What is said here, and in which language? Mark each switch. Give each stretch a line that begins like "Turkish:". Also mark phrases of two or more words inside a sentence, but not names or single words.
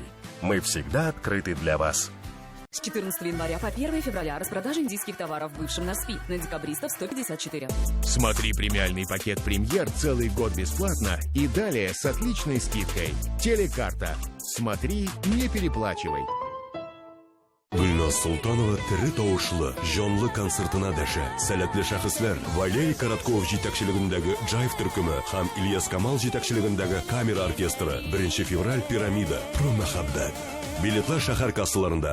Russian: Мы всегда открыты для вас. С 14 января по 1 февраля распродажа индийских товаров в бывшем НАСПИ на декабристов 154. Смотри премиальный пакет «Премьер» целый год бесплатно и далее с отличной скидкой. Телекарта. Смотри, не переплачивай.
Tatar: Гүлназ Султанова тірі тауышлы, жанлы концертына дәшә. Сәләтле шәхесләр Валерий Коротков җитәкчелегендәге Джайв төркеме һәм Ильяс Камал җитәкчелегендәге Камера оркестры 1 февраль Пирамида. Про мәхәббәт. Билетлар шәһәр кассаларында.